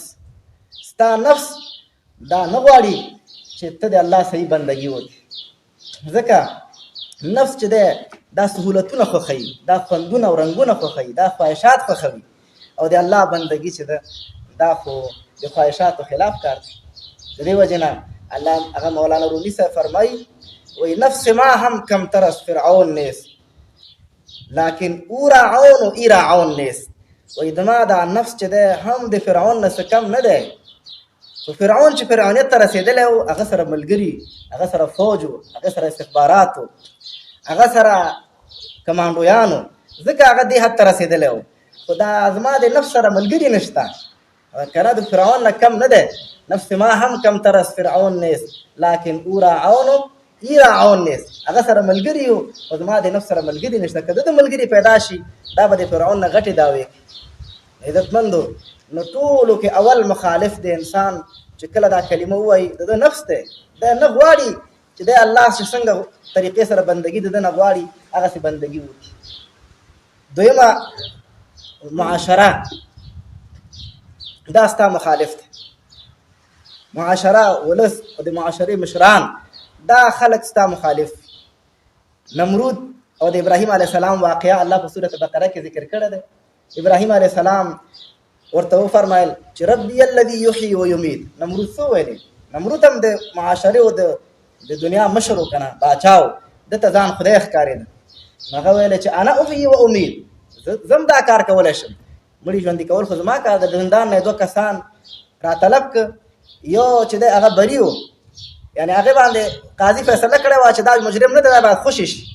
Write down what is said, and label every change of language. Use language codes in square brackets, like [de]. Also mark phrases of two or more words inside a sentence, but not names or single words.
[ps] ستا نفس دا نه غواړي چې ته د الله صحیح بندګي وکړې، ځکه نفس چې دی دا سهولتونه خوښوي، دا خوندونه او رنګونه خوښوي، دا خواهشات خوښوي، او د الله بندګي چې ده دا خو د خواهشاتو خلاف کار دی. د دې وجې نه الله هغه مولانا رومي صاحب فرمایي وایي [fa] نفس ما هم کم ترس فرعون نیست لیکن او راعون و ای راعون نیست. [ps] وایي زما دا نفس چې دی هم د فرعون نه څه کم نه دی. خو فرعون چې فرعونیت ته رسېدلی و، هغه سره ملګري، هغه سره فوج و، هغه سره استخبارات و، هغه سره کمانډویانو، ځکه هغه دې حد ته رسېدلی و. خو دا زما د نفس سره ملګري نشته، کنه د فرعون نه کم نه دی. [fa] نفس ما هم کم ترس فرعون نیست لیکن او راعون و ای راعون نیست. [ps] هغه سره ملګري و خو زما د نفس سره ملګري نشته. که د ملګري پیدا شي دا به د فرعون نه غټې دعوې کوي. عزتمندو نو ټولو کې اول مخالف د انسان چې کله دا کلمه ووایي د ده نفس دی. دا نه غواړي چې دی الله چې څنګه طریقې سره بندګي د ده نه غواړي هغسې بندګي وکړي. دویمه معاشره دا ستا مخالف دی. معاشره ولس او د معاشرې مشران دا خلک ستا مخالف. نمرود او د ابراهیم [ar] علیه السلام [ps] واقعه الله په سورة بقره کې ذکر کړی دی. ابراهیم [ar] علیه السلام [ps] ورته وفرمایل چې [ar] ربي الذي يحيي ويميت. [ps] نمرود څه ویلې؟ نمرود هم د معاشرې او د دنیا مشر و که نه باچا و، دته ځان خدای ښکارېده. هغه ویلی چې [ar] انا احيي و امید، [ps] زم دا کار کولی شم. مړي ژوندي کول خو زما کار د زندان نه 2 کسان راطلب که، یو چې دی هغه بری و، یعنې هغې باندې قاضي فیصله کړې وه چې دا مجرم نه دی، دا باید خوشي شي.